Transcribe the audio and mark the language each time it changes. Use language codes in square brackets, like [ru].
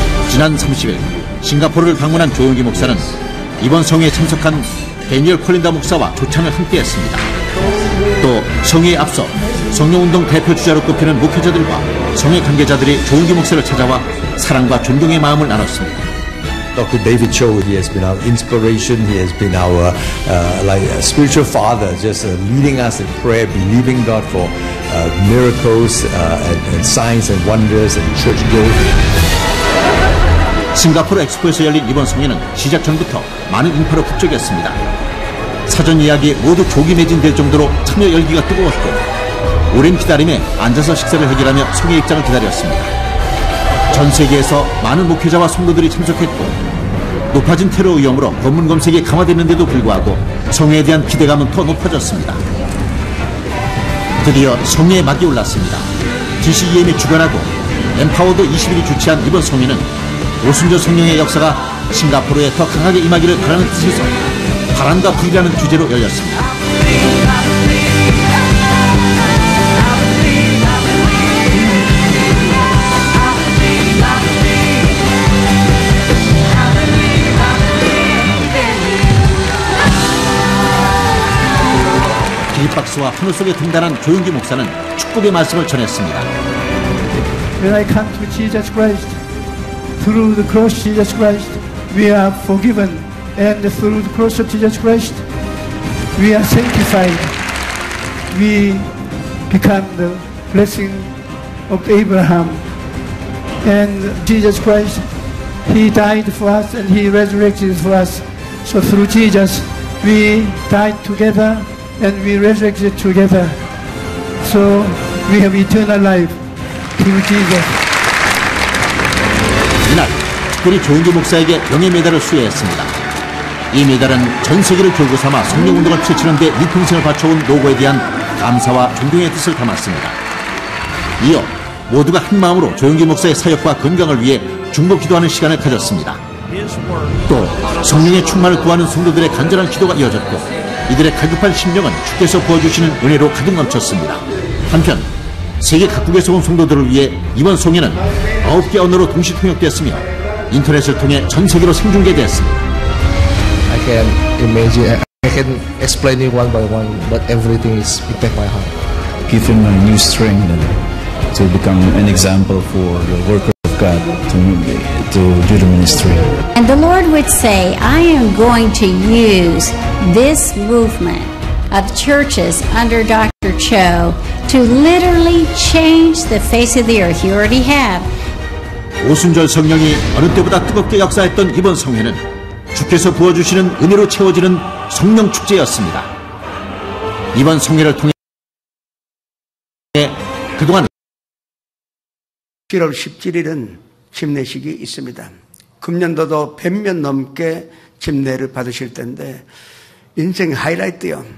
[ko] 지난 30일 싱가포르를 방문한 조영기 목사는 이번 성회에 참석한 데니얼 콜린다 목사와 조찬을 함께했습니다. 또 성회에 앞서 성령운동 대표주자로 꼽히는 목회자들과 성회 관계자들이 조영기 목사를 찾아와 사랑과 존경의 마음을 나눴습니다. [en] Dr. David Cho, he has been our inspiration. He has been our spiritual father, just leading us in prayer, believing God for miracles and signs and wonders and church growth. [ko] 싱가포르 엑스포에서 열린 이번 성회는 시작 전부터 많은 인파로 북적였습니다. 사전 예약이 모두 조기 매진될 정도로 참여 열기가 뜨거웠고 오랜 기다림에 앉아서 식사를 해결하며 성회 입장을 기다렸습니다. 전 세계에서 많은 목회자와 성도들이 참석했고 높아진 테러 위험으로 검문 검색이 강화됐는데도 불구하고 성회에 대한 기대감은 더 높아졌습니다. 드디어 성회의 막이 올랐습니다. DCEM이 주관하고 엠파워드 21이 주최한 이번 성회는 오순절 성령의 역사가 싱가포르에 더 강하게 임하기를 바라는 뜻에서 바람과 불이라는 주제로 열렸습니다. 기립박수와 하늘 속에 등단한 조용기 목사는 축복의 말씀을 전했습니다. [en] When I come to Jesus Christ, through the cross of Jesus Christ, we are forgiven, and through the cross of Jesus Christ, we are sanctified. We become the blessing of Abraham. And Jesus Christ, He died for us and He resurrected for us. So through Jesus, we died together and we resurrected together. So we have eternal life through Jesus. [ko] 이날 특별히 조용기 목사에게 명예메달을 수여했습니다. 이 메달은 전 세계를 교구 삼아 성령운동을 펼치는 데 일평생을 바쳐온 노고에 대한 감사와 존경의 뜻을 담았습니다. 이어 모두가 한마음으로 조용기 목사의 사역과 건강을 위해 중보 기도하는 시간을 가졌습니다. 또 성령의 충만을 구하는 성도들의 간절한 기도가 이어졌고 이들의 갈급한 심령은 주께서 부어주시는 은혜로 가득 넘쳤습니다. 한편 세계 각국에서 온 성도들을 위해 이번 송회는 9개 언어로 동시 통역됐으며 인터넷을 통해 전 세계로 생중계됐습니다. [en] I can imagine, I can explain it one by one, but everything is impact my heart. Give him a new strength to become an example for the work of God to do the ministry. And the Lord would say, I am going to use this movement of churches under Dr. Cho to literally change the face of the earth. You already have. [ko] 오순절 성령이 어느 때보다 뜨겁게 역사했던 이번 성회는 주께서 부어주시는 은혜로 채워지는 성령 축제였습니다. 이번 성회를 통해 그동안 7월 17일은 집례식이 있습니다. 금년도도 100명 넘게 집례를 받으실 텐데 인생 하이라이트요.